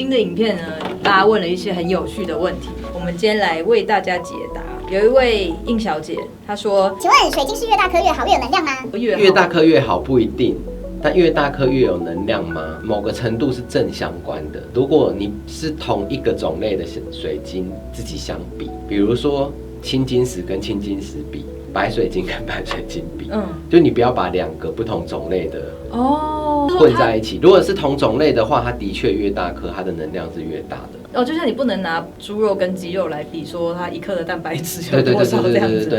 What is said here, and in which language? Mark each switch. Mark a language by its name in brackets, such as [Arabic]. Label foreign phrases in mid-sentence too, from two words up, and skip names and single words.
[Chinese] 晶的影片呢，大家問了一些很有趣的問題，我們今天來為大家解答。有一位應小姐，她說：“請問水晶是越大顆越好，越有能量嗎？” 越大顆越好不一定。但越大顆越有能量嗎？某個程度是正相關的。如果你是同一個種類的水晶自己相比，比如說青金石跟青金石比，白水晶跟白水晶比，就你不要把两個不同種類的混在一起。如果是同種類的話，它的確越大顆，它的能量是越大的。就像你不能拿豬肉跟雞肉來比，說它1克的蛋白質有多少這樣子。